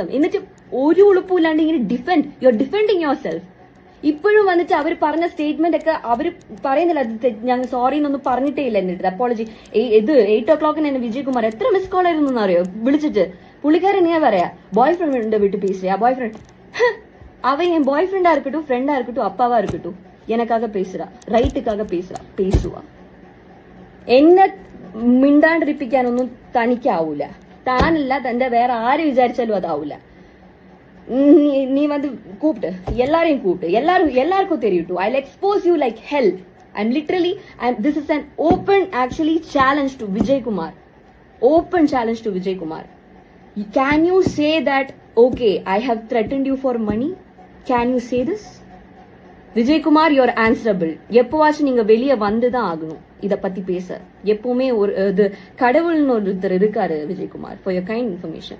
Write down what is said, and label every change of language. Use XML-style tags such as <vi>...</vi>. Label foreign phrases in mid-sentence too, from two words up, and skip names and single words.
<ml>എന്നിട്ട് ഒരു ഉളുപ്പില്ലാണ്ട് ഇങ്ങനെ</ml> <en>you are defending yourself.</en> <ml>ഇപ്പോഴും വന്നിട്ട് അവർ പറഞ്ഞ സ്റ്റേറ്റ്മെന്റ് ഒക്കെ അവർ പറയുന്നില്ല. ഞങ്ങൾ സോറി എന്നൊന്നും പറഞ്ഞിട്ടേ ഇല്ല എന്റെ അടുത്ത്. അപ്പോളജി. 8 o'clock എന്നെ വിജയകുമാർ എത്ര</ml> <en>miss call</en> <ml>ആയിരുന്നു അറിയോ വിളിച്ചിട്ട്. പുള്ളിക്കാരൻ ഞാൻ പറയാ ബോയ് ഫ്ரெண்ட்</ml> <ta>விட்டு பேசுறியா?</ta> <en>boy friend</en> <ta>அவன் என் பாய் ஃப்ரெண்டா இருக்கட்டும், ஃப்ரெண்டா இருக்கட்டும், அப்பாவா இருக்கட்டும், எனக்காக பேசுறா, ரைட்டுக்காக பேசுவா.</ta> <ml>എന്നെ മിണ്ടാണ്ടിരിപ്പിക്കാനൊന്നും തനിക്കാവൂല. താനല്ല, തന്റെ വേറെ ആര് വിചാരിച്ചാലും അതാവൂല. നീ വന്ന്</ml> <ta>கூப்பிட்டு எல்லாரையும் கூப்பிட்டு எல்லாருக்கும் தெரியிட்டு.</ta> <en>I expose you like hell. I'm literally, this is an open actually challenge to Vijay Kumar. Open challenge to Vijay Kumar. Can you say that, okay, I have threatened you for money? Can you say this? Vijay Kumar, you are answerable.</en> <ta>எப்பவாச்சும் நீங்க வெளியே வந்துதான் ஆகணும் இத பத்தி பேச. எப்பவுமே ஒரு கடவுள்னு ஒருத்தர் இருக்காரு விஜய் குமார்.</ta> <en>For your kind information.</en>